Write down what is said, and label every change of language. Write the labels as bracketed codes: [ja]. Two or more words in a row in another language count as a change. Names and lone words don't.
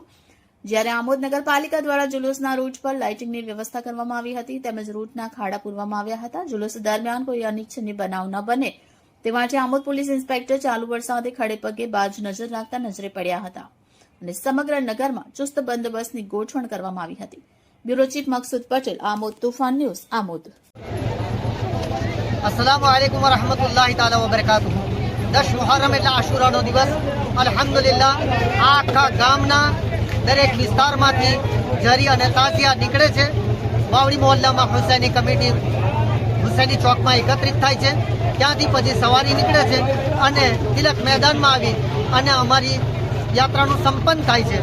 [gu] જ્યારે આમોદ નગરપાલિકા દ્વારા જુલુસના રૂટ પર લાઇટિંગની વ્યવસ્થા કરવામાં આવી હતી તેમજ રૂટના ખાડા પૂરવામાં આવ્યા હતા. જુલુસ દરમિયાન કોઈ અનિચ્છનીય બનાવ ન બને તે માટે આમોદ પોલીસ ઇન્સ્પેક્ટર ચાલુ વરસાદે ખડે પગે બાજ નજર રાખતા નજરે પડ્યા હતા અને સમગ્ર નગરમાં ચુસ્ત બંદોબસ્તની ગોઠવણ કરવામાં આવી હતી. બ્યુરો ચીફ મકસૂદ પટેલ, આમોદ તુફાન ન્યૂઝ, આમોદ. [ar] السلام عليكم ورحمة الله تعالى وبركاته. [gu] 10 मुहर्रम એટલે આશુરાનો દિવસ. અલ્હમ્દુલિલ્લાહ આખા ગામના દરેક વિસ્તારમાંથી જરી અને તાજિયા નીકળે છે. વાવડી મોહલ્લામાં હુસૈની કમિટી હુસૈની ચોકમાં એકત્રિત થાય છે. ત્યાંથી પછી સવારી નીકળે છે અને તિલક મેદાનમાં આવી અને અમારી યાત્રાનું સંપન્ન થાય છે.